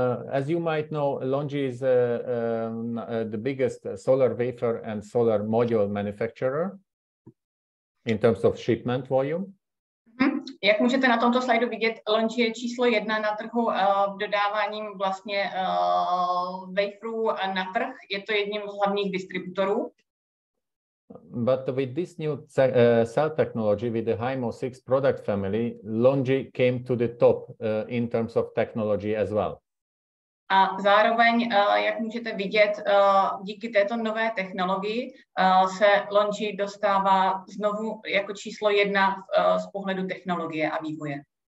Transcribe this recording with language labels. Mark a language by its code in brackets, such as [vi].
[en] As you might know, Longi is the biggest solar wafer and solar module manufacturer in terms of shipment volume. [cs] Jak můžete na tomto slajdu vidět, Longi je číslo 1 na trhu dodáváním vlastně waferů na trh. Je to jedním z hlavních distributorů. [en] But with this new cell technology, with the HIMO 6 product family, Longi came to the top in terms of technology as well. [cs] A zároveň, jak můžete vidět, díky této nové technologii se Longi dostává znovu jako číslo 1 z pohledu technologie a vývoje.